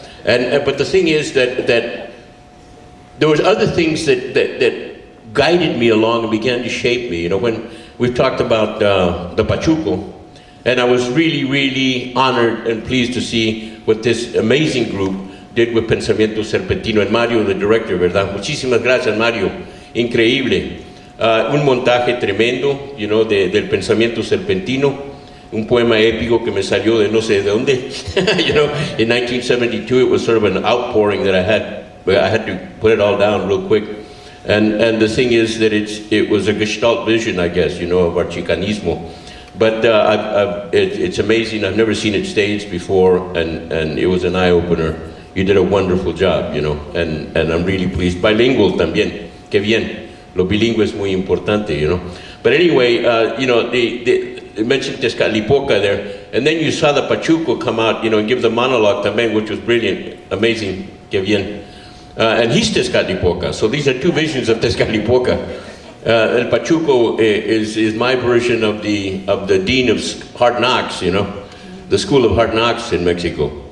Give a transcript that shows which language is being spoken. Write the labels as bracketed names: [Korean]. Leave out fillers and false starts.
[English] And but the thing is that there was other things that guided me along and began to shape me. You know, when we've talked about the Pachuco, and I was really, really honored and pleased to see what this amazing group did with Pensamiento Serpentino. And Mario, the director, [Spanish] ¿verdad? Muchísimas gracias, Mario. Increíble. Un montaje tremendo, [English] you know, [Spanish] del Pensamiento Serpentino. Un poema épico que me salió de no sé de dónde. [English] You know, in 1972, it was sort of an outpouring that I had to put it all down real quick. And the thing is that it was a Gestalt vision, I guess, you know, of our Chicanismo. But it's amazing. I've never seen it staged before, and it was an eye-opener. You did a wonderful job, you know, and I'm really pleased. [Spanish] Bilingual también, que bien. Lo bilingüe es muy importante, [English] you know. But anyway, you know, they mentioned Tezcatlipoca there, and then you saw the Pachuco come out, you know, and give the monologue también, which was brilliant, amazing, [Spanish] que bien. [English] And he's Tezcatlipoca, so these are two visions of Tezcatlipoca. El Pachuco is my version of the dean of Hard Knocks, you know, the School of Hard Knocks in Mexico.